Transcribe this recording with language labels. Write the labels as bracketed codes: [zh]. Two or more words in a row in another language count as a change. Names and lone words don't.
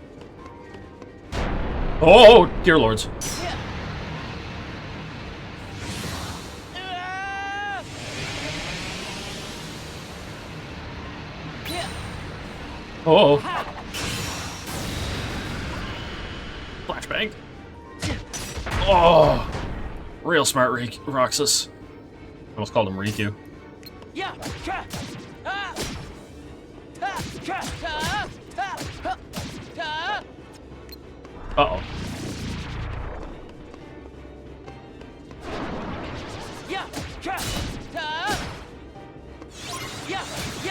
[en] Oh, dear lords. Oh. Flashbang. Oh. Real smart Roxas. Almost called him Riku. Yeah. Ka. Ah. Ta. Ka. Ta. Ta. Ha. Ta. Uh-oh. Yeah. Ka. Ta. Yeah. Yeah.